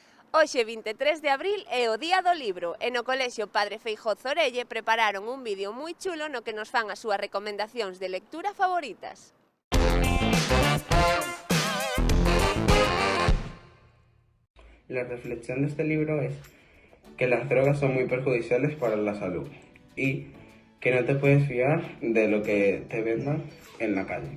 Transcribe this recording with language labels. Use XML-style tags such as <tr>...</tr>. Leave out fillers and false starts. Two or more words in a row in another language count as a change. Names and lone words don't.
<gl>Hoxe, 23 de abril, é o Día do Libro e no Colexio Padre Feijóo Zorelle prepararon un vídeo moi chulo no que nos fan as súas recomendacións de lectura favoritas.</gl> <es>La reflexión de este libro es que las drogas son muy perjudiciales para la salud y que no te puedes fiar de lo que te vendan en la calle.</es>